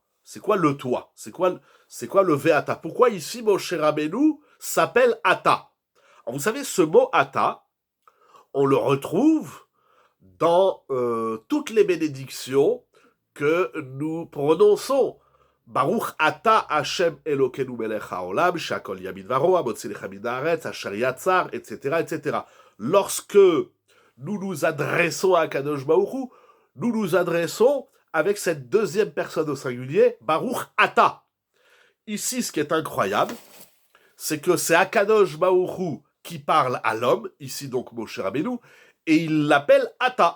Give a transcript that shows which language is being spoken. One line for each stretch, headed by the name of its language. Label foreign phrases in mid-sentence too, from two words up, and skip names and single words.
French: C'est quoi le toi? C'est quoi le Ve'ata? Pourquoi ici, Moshe Rabbeinu s'appelle Ata? Alors vous savez, ce mot Ata, on le retrouve dans toutes les bénédictions que nous prononçons.
Hebrew: ברוך אתה השם אלוקינו מלך העולם שהכל נהיה בדברו המוציא לחם מן הארץ אשר יצר,
French: etc., etc. Lorsque nous nous adressons à Kadosh Baruch Hu, nous nous adressons avec cette deuxième personne au singulier,
Hebrew: ברוך אתה.
French: Ici, ce qui est incroyable, c'est que c'est Akadosh Baruch Hu qui parle à l'homme, ici donc Moshe Rabbeinu, et il l'appelle Ata.